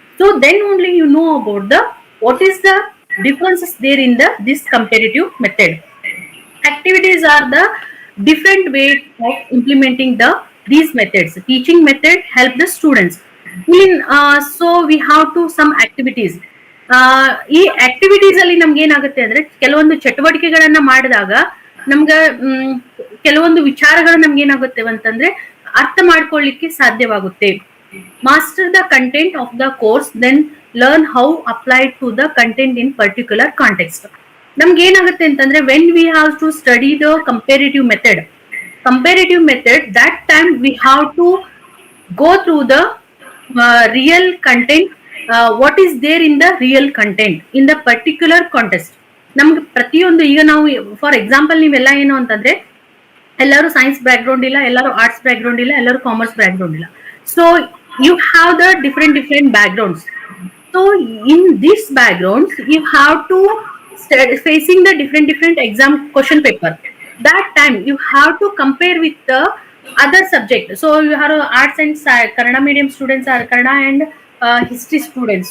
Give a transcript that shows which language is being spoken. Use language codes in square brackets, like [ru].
[en] So then only you know about the what is the differences there in the this comparative method. Activities are the different way of implementing the these methods. Teaching method help the students in so we have to some activities. [kn] ಈ activities ಅಲ್ಲಿ ನಮ್ಗೆ ಏನಾಗುತ್ತೆ ಅಂದ್ರೆ ಕೆಲವೊಂದು ಚಟುವಟಿಕೆಗಳನ್ನ ಮಾಡಿದಾಗ ನಮ್ಗೆ ಕೆಲವೊಂದು ವಿಚಾರಗಳು ನಮ್ಗೆ ಏನಾಗುತ್ತೆ ಅಂತಂದ್ರೆ ಅರ್ಥ ಮಾಡ್ಕೊಳ್ಳಿಕ್ಕೆ ಸಾಧ್ಯವಾಗುತ್ತೆ. [en] Master the content of the course, then learn how applied to the content in particular context. [kn] ನಮ್ಗೆ ಏನಾಗುತ್ತೆ ಅಂತಂದ್ರೆ [en] when we have to study the comparative method, that time we have to go through the real content, what is there in the real content in the particular context. [kn] ನಮ್ಗೆ ಪ್ರತಿಯೊಂದು ಈಗ ನಾವು [en] for example [kn] ನೀವೆಲ್ಲ ಏನು ಅಂತಂದ್ರೆ ಎಲ್ಲರೂ science back ground ಇಲ್ಲ, ಎಲ್ಲರೂ ಆರ್ಟ್ಸ್ ಬ್ಯಾಕ್ ಗ್ರೌಂಡ್ ಇಲ್ಲ, ಎಲ್ಲರೂ ಕಾಮರ್ಸ್ ಬ್ಯಾಕ್ ಗ್ರೌಂಡ್ ಇಲ್ಲ. [en] So you have the different backgrounds. So in these backgrounds you have to facing the different exam question paper. That time you have to compare with the other subject. So you have arts and Kannada medium students are Kannada and history students.